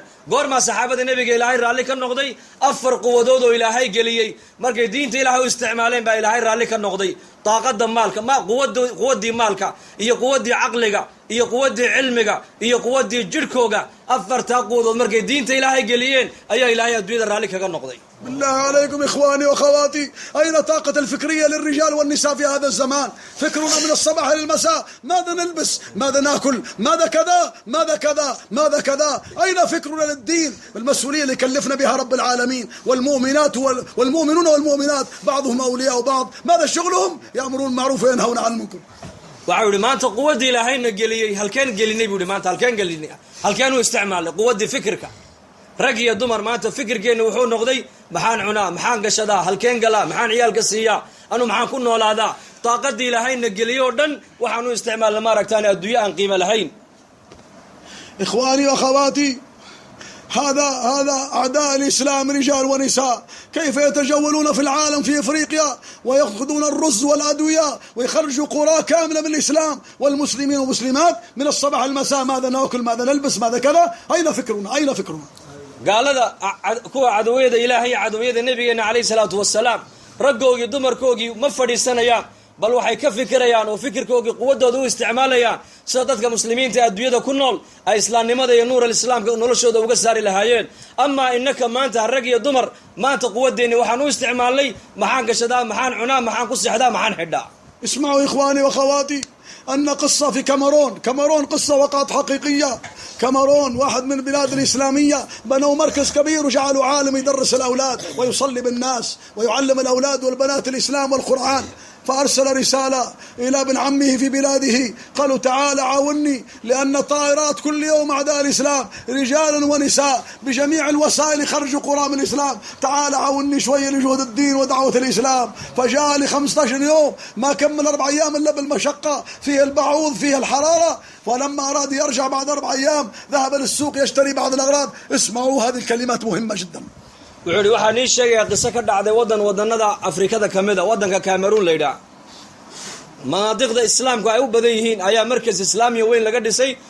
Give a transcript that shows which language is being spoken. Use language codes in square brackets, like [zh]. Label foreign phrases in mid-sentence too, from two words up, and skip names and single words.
[so] goormaa saxaabada nebiga ilaahay raalli ka noqday? 4 quwadood oo ilaahay geliyey markay diinta ilaahay u isticmaaleen baa ilaahay raalli ka noqday. daaqada maalka, quwaddii maalka iyo quwaddii caqliga iyo quwaddii cilmiga iyo quwaddii jidhkooga, 4taa quwadood markay diinta ilaahay geliyeen ayaa ilaahay adduunyada raalli kaga noqday. [ar] بالله عليكم إخواني وأخواتي، أين طاقة الفكرية للرجال والنساء في هذا الزمان؟ فكرنا من الصباح إلى المساء، ماذا نلبس؟ ماذا نأكل؟ ماذا كذا؟ ماذا كذا؟ ماذا كذا؟ أين فكرنا للدين؟ المسؤولية اللي كلفنا بها رب العالمين. والمؤمنات والمؤمنون والمؤمنات بعضهم أولياء بعض، ماذا شغلهم؟ يأمرون بالمعروف وينهون عن المنكر. [so] waxaa yidhi maanta quwaddii ilaahayna geliyey halkeen gelinay buu yidhi maanta halkeen gelinay halkeen u isticmaalnay quwaddii fikirka. rag iyo dumar maanta fikirkeenna wuxuu noqday maxaan cunaa, maxaan gashadaa, halkeen galaa, maxaan ciyaalka siiyaa, anu maxaan ku noolaadaa. daaqadii ilaahayna geliyey oo dhan waxaan u isticmaalna maaragtaan adduunye aan qiimo lahayn. [ar] إخواني وأخواتي، هذا أعداء الإسلام رجال ونساء، كيف يتجولون في العالم في إفريقيا ويأخذون الرز والأدوية ويخرجوا قرى كاملة من الإسلام والمسلمين والمسلمات من الصباح المساء، ماذا نأكل، ماذا نلبس، ماذا كذا. أين فكرنا؟ أين فكرنا؟ [so] gaalada kuwa cadawiyada ilaahay cadawiyada nabigeena [ar] عليه الصلاة والسلام [so] raggoogii dumarkoogii ma fadhiisanayaan, bal waxay ka fikirayaan oo fikirkoogii quwadooda u isticmaalayaan sida dadka muslimiinta adduunyada ku nool ay islaamnimada iyo nuur alislaamka noloshooda uga saari lahaayeen. amaa innaka maanta rag iyo dumar maanta quwadeenni waxaan u isticmaalnay maxaan gashadaa, maxaan cunaa, maxaan ku sixdaa, maxaan xidhaa. [ar] اسمعوا إخواني وأخواتي، أن قصة في كاميرون قصة وقعت حقيقية. كاميرون واحد من البلاد الإسلامية بنوا مركز كبير وجعلوا عالم يدرس الأولاد ويصلي بالناس ويعلم الأولاد والبنات الإسلام والقرآن. فأرسل رسالة إلى ابن عمه في بلاده، قالوا تعال عاوني، لأن الطائرات كل يوم أعداء الإسلام رجالا ونساء بجميع الوسائل يخرجوا قرى من الإسلام، تعال عاوني شوية لجهد الدين ودعوة الإسلام. فجاء لي 15 يوم، ما كمل 4 أيام إلا بالمشقة، فيه البعوض فيه الحرارة. ولما أراد يرجع بعد 4 أيام ذهب للسوق يشتري بعض الأغراض. اسمعوا هذه الكلمات مهمة جدا. [so] wuxuu yidhi waxaa nii sheegaya qiso ka dhacday wadannada afrikada ka mid a waddanka cameroon la yidhaah. manaadiqda islaamku ay u badan yihiin ayaa markas islaamiya weyn laga dhisay.